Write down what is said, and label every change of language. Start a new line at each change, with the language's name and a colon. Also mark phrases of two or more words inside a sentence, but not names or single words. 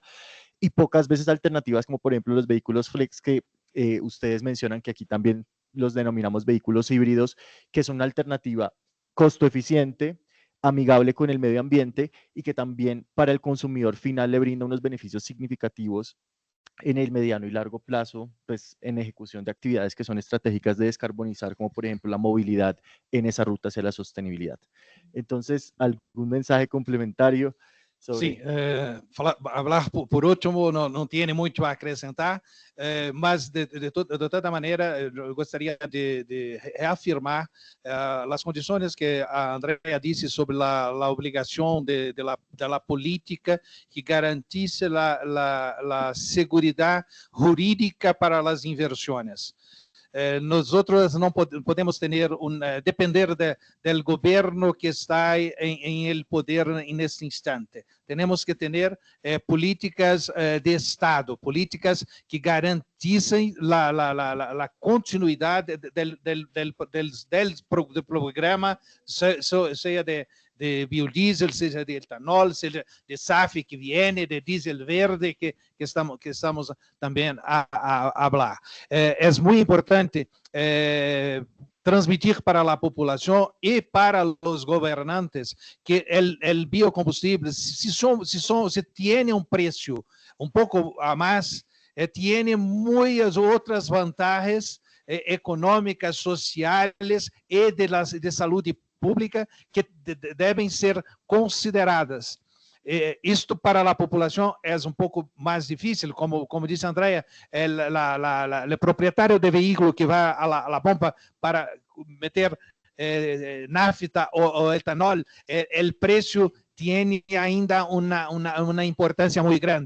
Spanish: Y pocas veces alternativas como, por ejemplo, los vehículos flex que ustedes mencionan, que aquí también los denominamos vehículos híbridos, que son una alternativa costo eficiente, amigable con el medio ambiente y que también para el consumidor final le brinda unos beneficios significativos en el mediano y largo plazo, pues en ejecución de actividades que son estratégicas de descarbonizar, como por ejemplo la movilidad en esa ruta hacia la sostenibilidad. Entonces, ¿algún mensaje complementario sobre...
Portuguese: Sim, falar por último não tem muito a acrescentar, mas de toda maneira eu gostaria de reafirmar as condições que a Andrea disse sobre a obrigação da política que garantisse a segurança jurídica para as inversões.
Spanish: Nosotros no podemos depender del gobierno que está en el poder en este instante. Tenemos que tener políticas de Estado, políticas que garanticen la continuidad del programa, sea de biodiesel,
Portuguese: seja de etanol, seja de SAF
Spanish: que viene, de diesel verde que estamos también a hablar. Es muy importante transmitir para la población y para los gobernantes que el biocombustible, si tiene un precio un poco a más, tiene muchas otras ventajas económicas, sociales y de salud pública que
Portuguese: devem ser consideradas. Isto para a população é pouco mais difícil, como disse a Andrea, o proprietário de veículo que vai à bomba para meter nafta ou etanol, o preço tem ainda uma importância muito grande.